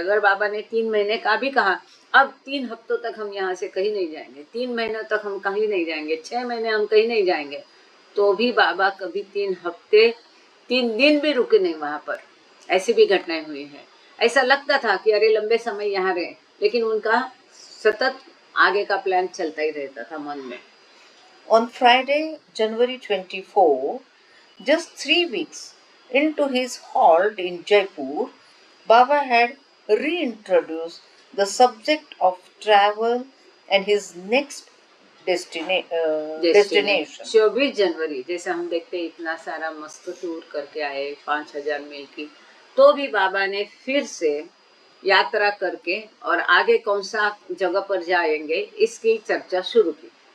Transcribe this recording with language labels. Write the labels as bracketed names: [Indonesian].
[Hindi] अगर बाबा ने 3 महीने का भी कहा, अब 3 हफ्तों तक हम यहाँ से कहीं नहीं जाएंगे, 3 महीनों तक हम कहीं नहीं जाएंगे, 6 महीने हम कहीं नहीं जाएंगे, तो भी बाबा कभी 3 हफ्ते 3 दिन भी रुके नहीं वहां पर। ऐसी भी घटनाएं हुई है। ऐसा लगता था कि अरे लंबे समय यहाँ रहे, लेकिन उनका सतत आगे का प्लान चलता ही रहता था मन में। [English] On Friday, January 24, just 3 weeks into his halt in Jaipur, Baba had reintroduced the subject of travel and his next destination. [Hindi] 24 जनवरी, जैसे हम देखते इतना सारा मस्त टूर करके आए 5000 मील की, तो भी बाबा ने फिर से यात्रा करके और आगे कौन सा जगह पर जाएंगे इसकी चर्चा शुरू की।